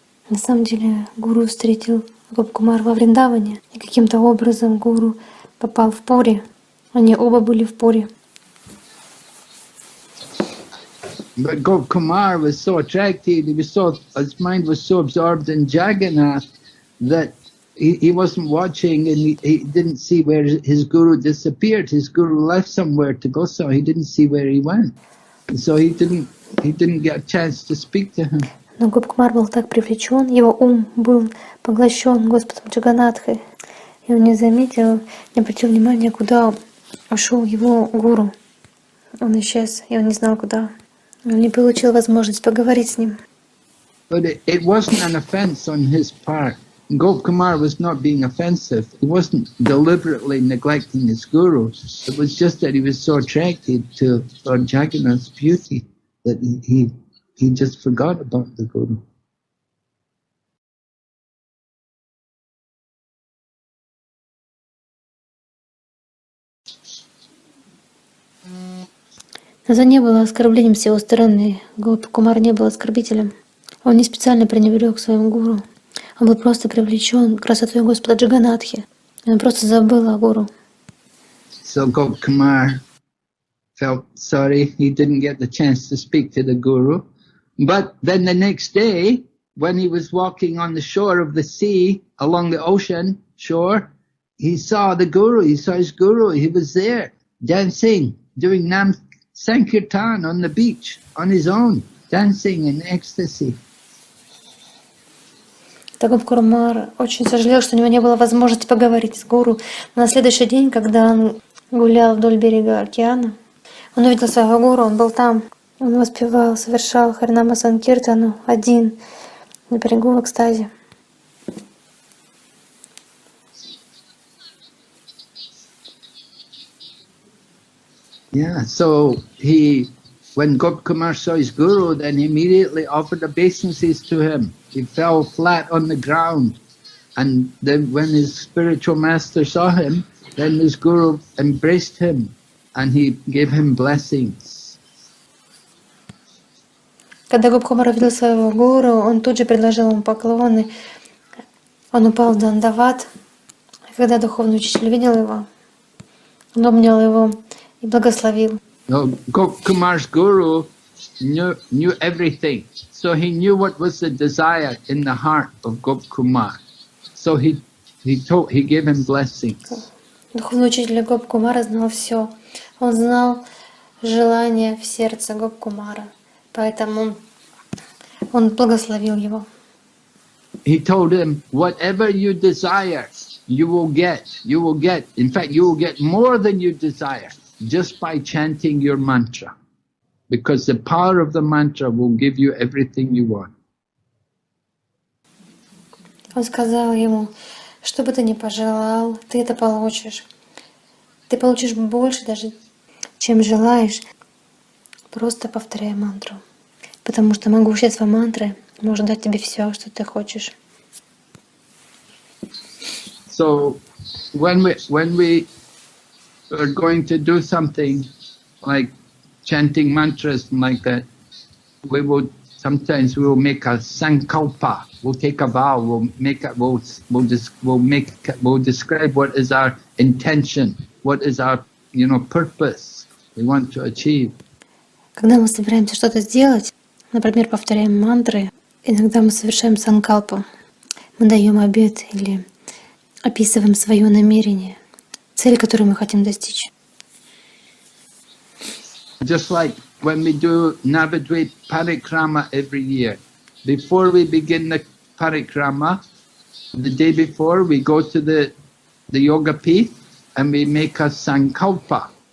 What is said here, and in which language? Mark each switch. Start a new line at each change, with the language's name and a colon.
Russian: На самом деле Гуру встретил Гоп-Кумар во Вриндаване, и каким-то образом Гуру попал в Пури. Они оба были в Пури.
English: But Gop-Kumar was so attracted, his mind was so absorbed in Jagannath that he wasn't watching, and he didn't see where his Guru disappeared. His Guru left somewhere to go, so he didn't see where he went. So he didn't get a chance to speak to him.
Russian: Но Гоп-Кумар был так привлечен, его ум был поглощен Господом Джаганнатхой, и он не заметил, не обратил внимания, куда ушел его гуру. Он исчез, и он не знал, куда. Он не получил возможность поговорить с ним.
English: But it wasn't an offense on his part. Gop-Kumar was not being offensive. He wasn't deliberately neglecting his guru. It was just that he was so attracted to Lord Jagannath's beauty that he just forgot about the guru.
Russian: Это не было оскорблением с его стороны. Гоп-Кумар не был оскорбителем. Он не специально пренебрег своим гуру. Он был просто привлечен красотой Господа Джаганнатхи. Он просто забыл о гуру.
English: So Gop-Kumar felt sorry he didn't get the chance to speak to the guru. But then the next day, when he was walking on the shore of the sea, along the ocean shore, he saw the guru, he saw his guru, he was there, dancing, doing Nam Sankirtan on the beach, on his own, dancing in ecstasy.
Russian: Гоп-Кумар очень сожалел, что у него не было возможности поговорить с гуру. Но на следующий день, когда он гулял вдоль берега океана, он увидел своего гуру, он был там. Он воспевал, совершал Харинама Санкиртану один на берегу в экстазе.
English: Yeah, so when Gop-Kumar saw his guru, then he immediately offered obeisances to him. He fell flat on the ground. And then when his spiritual master saw him, then his guru embraced him and he gave him blessings.
Russian: Когда Гоп-Кумар увидел своего гуру, он тут же предложил ему поклоны. Он упал в дандават. И когда духовный учитель видел его, он обнял его и благословил.
English: Gop-Kumar's guru knew everything. So he knew what was the desire in the heart of Gop-Kumar. So he gave him blessings.
Russian: Духовный учитель Гоп-Кумара знал все. Он знал желание в сердце Гоп-Кумара. Поэтому он благословил его.
English: He told him, whatever you desire, you will get. You will get. In fact, you will get more than you desire just by chanting your mantra. Because the power of the mantra will give you everything you want.
Russian: Он сказал ему, что бы ты ни пожелал, ты это получишь. Ты получишь больше даже, чем желаешь, просто повторяя мантру. Потому что могущество мантры может дать тебе все, что ты хочешь.
English: So when we are going to do something like chanting mantras and like that, sometimes we will make a sankalpa. We'll take a vow. We'll describe what is our intention, what is our purpose we want to achieve.
Russian: Когда мы собираемся что-то сделать, например, повторяем мантры, иногда мы совершаем санкалпу. Мы даем обет или описываем свое намерение, цель, которую мы хотим достичь.
English: Just like when we do Navadvip parikrama every year, before we begin the parikrama, the day before we go to the the yoga pith and we make a sankalpa.